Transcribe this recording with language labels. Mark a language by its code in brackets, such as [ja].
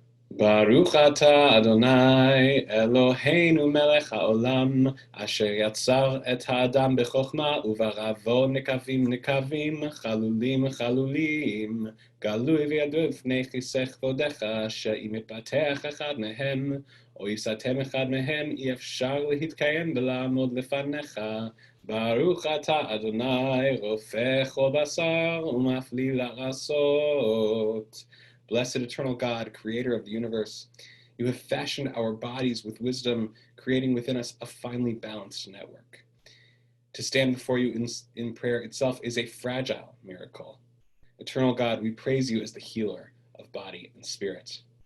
[he] Baruch atah Adonai Eloheinu melech haolam asher yatzar et haadam bechokma uvaravo nekavim nekavim chalulim chalulim galui v'yadu v'fnei chisech vodecha she'im yitpateach echad mehem או יסתם אחד מהם אי אפשר להתקיים ולעמוד לפניך. ברוך אתה אדוני רופא כל בשר ומפליא לעשות. [en] Blessed eternal God, creator of the universe, you have fashioned our bodies with wisdom, creating within us a finely balanced network. To stand before you in prayer itself is a fragile miracle. Eternal God, we praise you as the healer of body and spirit.